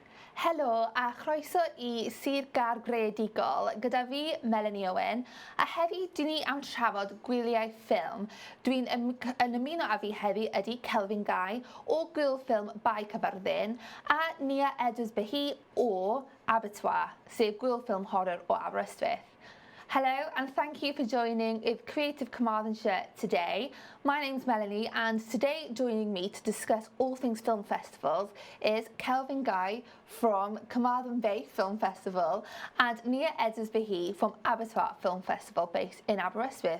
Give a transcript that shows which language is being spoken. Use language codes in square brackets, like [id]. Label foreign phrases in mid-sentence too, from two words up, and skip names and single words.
[cy] Helo a chroeso I Sir Gâr Greadigol gyda fi, Melanie Owen, a heddi dyn ni am trafod gwyliau ffilm. Dwi'n yn ymuno â fi heddi ydy Kelvin o Gŵyl ffilm Bai Caerfyrddin a Edwards-Behi o Abertoir, sef Gŵyl ffilm horror o Aberystwyth. [en] Hello and thank you for joining with Creative Carmarthenshire today. My name's Melanie and today joining me to discuss all things film festivals is Kelvin from Carmarthen Film Festival and Edwards-Behi from Abertoir Film Festival based in Aberystwyth.